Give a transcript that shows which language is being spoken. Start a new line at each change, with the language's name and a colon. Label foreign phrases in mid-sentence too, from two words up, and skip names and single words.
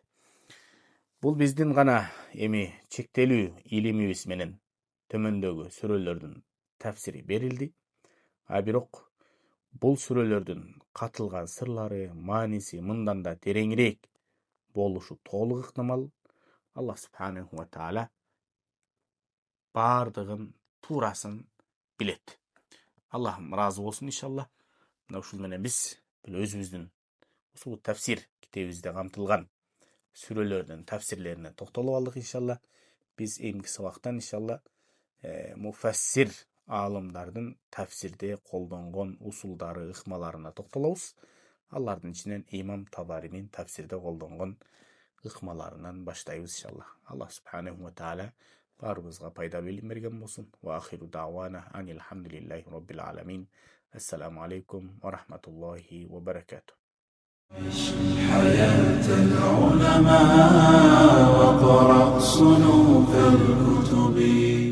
Kyrgyz: Бул биздин гана эми чектелүү илимибиз менен төмөндөгү сүрөлөрдүн тафсири берилди. Бирок бул сүрөлөрдүн катылган сырлары, мааниси мындан да тереңирээк болушу толук ыктымал. Аллах
Arabic: سبحانه وتعالى
Kyrgyz: бардыгын туурасын билет. Аллахым разы болсун иншалла. Мына ушул менен биз өзүбүздүн ушул тафсир китебибизде камтылган сүрөлөрдүн тафсирлерине токтолуп алдык иншалла. Биз эмки сабактан иншалла муфассир аалымдардын тафсирде колдонгон усулдары, ыкмаларына токтолобуз. Алардын ичинен имам Табаринин тафсирде колдонгон ыкмаларынан баштайбыз иншалла. Аллах
Arabic: سبحانه وتعالى
Kyrgyz: баарыбызга пайда билим берген болсун.
Arabic: وآخر دعوانا أن الحمد لله رب العالمين. السلام عليكم ورحمة الله وبركاته. عش حياة العلماء وقرأ صنوف الكتب